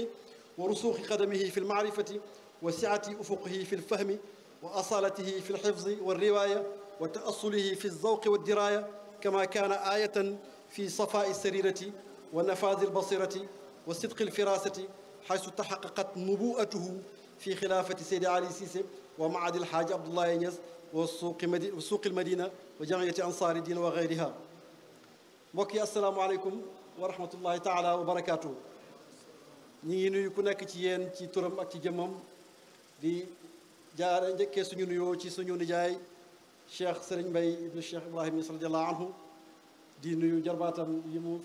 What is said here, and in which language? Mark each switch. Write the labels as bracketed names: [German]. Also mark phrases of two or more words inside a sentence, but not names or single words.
[Arabic] ورسوخ قدمه في المعرفة وسعة أفقه في الفهم وأصالته في الحفظ والرواية وتأصله في الذوق والدراية، كما كان آية في صفاء السريرة ونفاذ البصيرة وصدق الفراسة، حيث تحققت نبوءته في خلافة سيدي علي سيسي ومعهد الحاج عبد الله ينيس وسوق المدينة وجمعية أنصار الدين وغيرها. mbokki السلام عليكم ورحمة الله تعالى وبركاته. [Wolof] ñi ngi nuyu ku nekk ci yéen ci turam ak ci jëmmam, di jaare njëkkee suñu nuyoo ci suñu nijaay Cheikh Serigne Mbaye ibnu Cheikh Ibrahim Niass [Arabic] رضي الله عنه, [Wolof] di nuyu jarbaatam yi mu